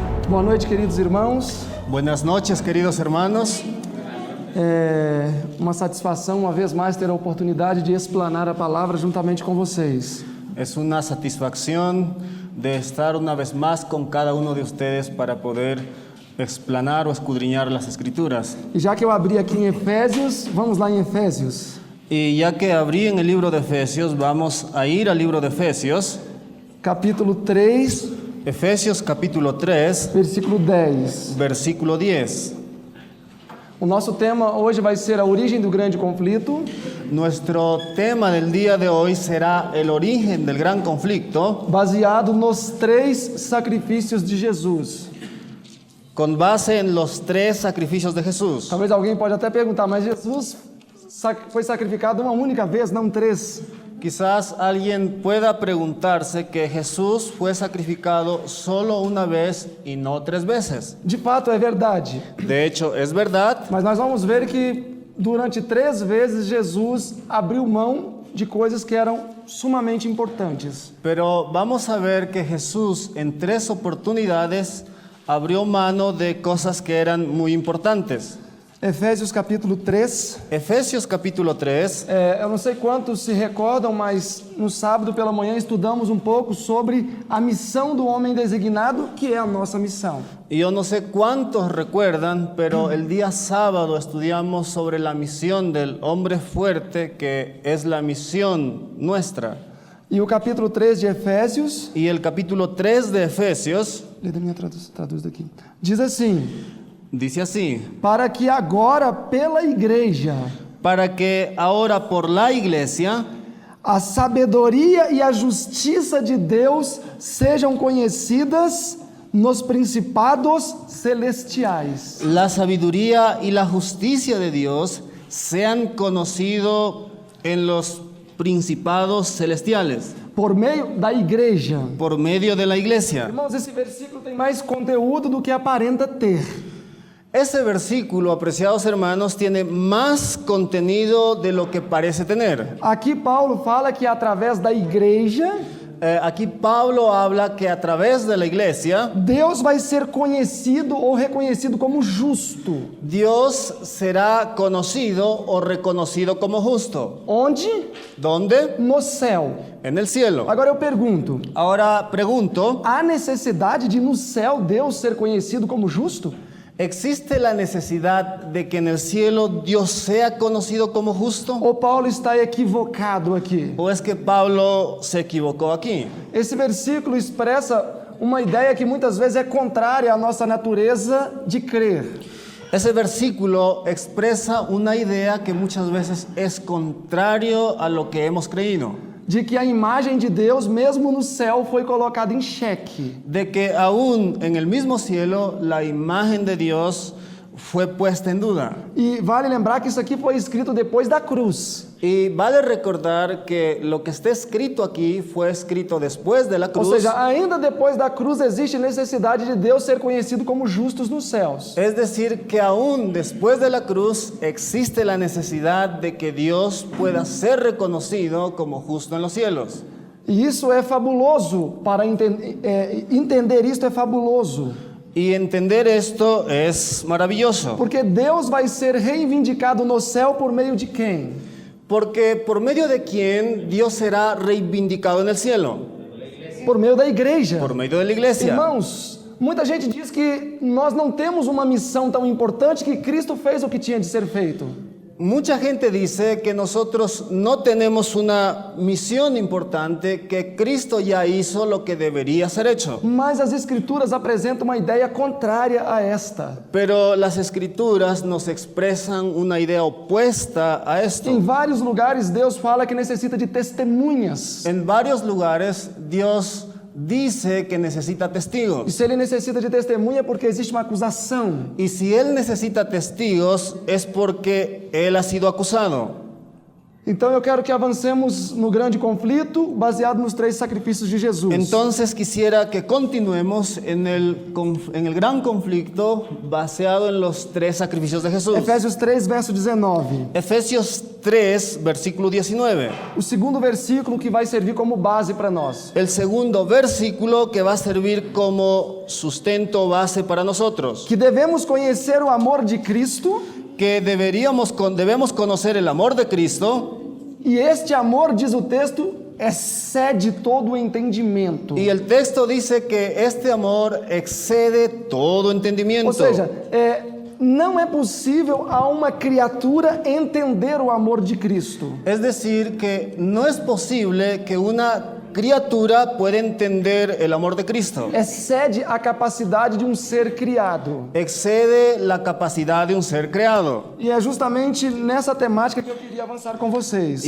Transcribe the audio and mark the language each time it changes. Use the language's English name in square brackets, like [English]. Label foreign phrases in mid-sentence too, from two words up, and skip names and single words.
[Portuguese] Boa noite, queridos irmãos. [Spanish] Buenas noches, queridos hermanos. [Portuguese] É uma satisfação, uma vez mais, ter a oportunidade de explanar a palavra juntamente com vocês. [Spanish] Es una satisfacción de estar una vez más con cada uno de ustedes para poder explanar o escudriñar las Escrituras. [Portuguese] E já que eu abri aqui em Efésios, vamos lá em Efésios. [Spanish] Y ya que abrí en el libro de Efesios, vamos a ir al libro de Efesios. [Portuguese] Capítulo 3, [Spanish] Efesios capítulo 3, [Portuguese] versículo 10. [Spanish] versículo 10. [Portuguese] O nosso tema hoje vai ser a origem do grande conflito. [Spanish] Nuestro tema del día de hoy será el origen del gran conflicto, [Portuguese] Baseado nos 3 sacrifícios de Jesus. [Spanish] con base en los 3 sacrificios de Jesús. [Portuguese] Talvez alguém pode até perguntar, mas Jesus foi sacrificado uma única vez, não 3. [Spanish] Quizás alguien pueda preguntarse que Jesús fue sacrificado solo una vez y no 3 veces. [Portuguese] De fato é verdade, [Spanish] De hecho, es verdad, [Portuguese] mas nós vamos ver que durante 3 vezes Jesus abriu mão de coisas que eram sumamente importantes. [Spanish] pero vamos a ver que Jesús en 3 oportunidades abrió mano de cosas que eran muy importantes. [Portuguese] Efésios capítulo 3. [Spanish] Efesios capítulo 3. [Portuguese] Eu não sei quantos se recordam, mas no sábado pela manhã estudamos um pouco sobre a missão do homem designado, que é a nossa missão. [Spanish] Y yo no sé cuántos recuerdan, pero el día sábado estudiamos sobre la misión del hombre fuerte, que es la misión nuestra. [Portuguese] E o capítulo 3 de Efésios, [Spanish] Y el capítulo 3 de Efesios [Portuguese] lê da minha traduz daqui, diz assim: [Spanish] dice así: [Portuguese] para que agora pela igreja [Spanish] para que ahora por la iglesia [Portuguese] a sabedoria e a justiça de Deus sejam conhecidas nos principados celestiais. [Spanish] la sabiduría y la justicia de Dios sean conocidos en los principados celestiales, [Portuguese] Por meio da igreja. [Spanish] por medio de la iglesia. [Portuguese] Irmãos, esse versículo tem mais conteúdo do que aparenta ter. [Spanish] Ese versículo, apreciados hermanos, tiene más contenido de lo que parece tener. [Portuguese] Aqui Paulo fala que através da igreja, [Spanish] Aquí Pablo habla que a través de la iglesia, [Portuguese] Deus vai ser conhecido ou reconhecido como justo. [Spanish] Dios será conocido o reconocido como justo. [Portuguese] Onde? [Spanish] ¿Dónde? [Portuguese] No céu. [Spanish] En el cielo. [Portuguese] Agora eu pergunto, [Spanish] Ahora pregunto, [Portuguese] há necessidade de no céu Deus ser conhecido como justo? [Spanish] ¿existe la necesidad de que en el cielo Dios sea conocido como justo? [Portuguese] Ou Paulo está equivocado aqui? [Spanish] ¿O es que Pablo se equivocó aquí? [Portuguese] Esse versículo expressa uma ideia que muitas vezes é contrária à nossa natureza de crer. [Spanish] Ese versículo expresa una idea que muchas veces es contrario a lo que hemos creído. [Portuguese] De que a imagem de Deus, mesmo no céu, foi colocada em xeque. [Spanish] De que aún en el mismo cielo la imagen de Dios fue puesta en duda. [Portuguese] E vale lembrar que isso aqui foi escrito depois da cruz. [Spanish] Y vale recordar que lo que está escrito aquí fue escrito después de la [Portuguese] Ou [Spanish] cruz. [Portuguese] seja, ainda depois da cruz existe necessidade de Deus ser conhecido como justos nos céus. [Spanish] Es decir, que aún después de la cruz existe la necesidad de que Dios pueda ser reconocido como justo en los cielos. [Portuguese] E isso é fabuloso, para entender isto é fabuloso. [Spanish] Y entender esto es maravilloso. [Portuguese] Porque Deus vai ser reivindicado no céu por meio de quem? [Spanish] Porque por medio de quién Dios será reivindicado en el cielo. [Portuguese] Por meio da igreja. [Spanish] Por medio de la iglesia. [Portuguese] Irmãos, muita gente diz que nós não temos uma missão tão importante que Cristo fez o que tinha de ser feito. [Spanish] Mucha gente dice que nosotros no tenemos una misión importante, que Cristo ya hizo lo que debería ser hecho. [Portuguese] Mas as Escrituras apresentam uma ideia contrária a esta. [Spanish] Pero las Escrituras nos expresan una idea opuesta a esto. [Portuguese] Em vários lugares, Deus fala que necessita de testemunhas. [Spanish] En varios lugares, Dios dice que necesita [Portuguese] E [Spanish] testigos. [Portuguese] se ele necessita de testemunha é porque existe uma acusação. [Spanish] Y si Él necesita testigos, es porque Él ha sido acusado. [Portuguese] Então eu quero que avancemos no grande conflito, baseado nos 3 sacrifícios de Jesus. [Spanish] Entonces quisiera que continuemos en el gran conflicto baseado en los 3 sacrificios de Jesús. [Portuguese] Efésios 3, verso 19. [Spanish] Efesios 3, versículo 19. [Portuguese] O segundo versículo que vai servir como base para nós. [Spanish] El segundo versículo que va a servir como sustento base para nosotros. [Portuguese] Que devemos conhecer o amor de Cristo. [Spanish] Que debemos conocer el amor de Cristo. [Portuguese] E este amor, diz o texto, excede todo o entendimento. [Spanish] Y el texto dice que este amor excede todo entendimiento. [Portuguese] Ou seja, não é possível a uma criatura entender o amor de Cristo. [Spanish] Es decir, que no es posible que una criatura pueda entender el amor de Cristo. [Portuguese] Excede a capacidade de um ser criado. [Spanish] Excede la capacidad de un ser creado. [Portuguese] E é justamente nessa temática que eu queria avançar com vocês.